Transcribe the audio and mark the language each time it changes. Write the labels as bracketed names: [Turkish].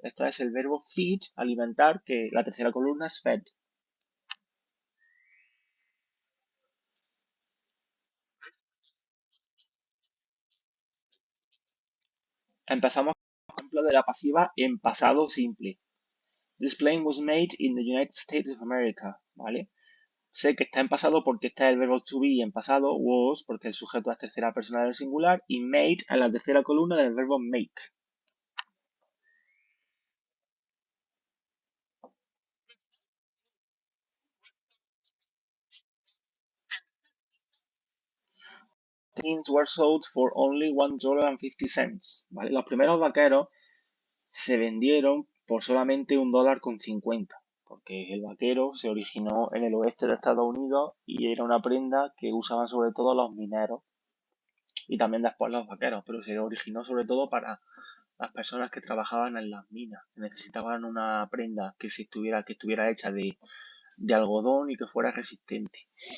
[Spanish] Este es el verbo feed, alimentar, que la tercera columna es fed. Empezamos con el ejemplo de la pasiva en pasado simple. [English] This plane was made in the United States of America. [Spanish] ¿Vale? Sé que está en pasado porque está el verbo to be en pasado, was, porque el sujeto es tercera persona del singular, y made en la tercera columna del verbo make. [English] Things were sold for only $1.50. [Spanish] ¿Vale? Los primeros vaqueros se vendieron por solamente $1.50, porque el vaquero se originó en el oeste de Estados Unidos y era una prenda que usaban sobre todo los mineros y también después los vaqueros, pero se originó sobre todo para las personas que trabajaban en las minas, que necesitaban una prenda que estuviera hecha de algodón y que fuera resistente.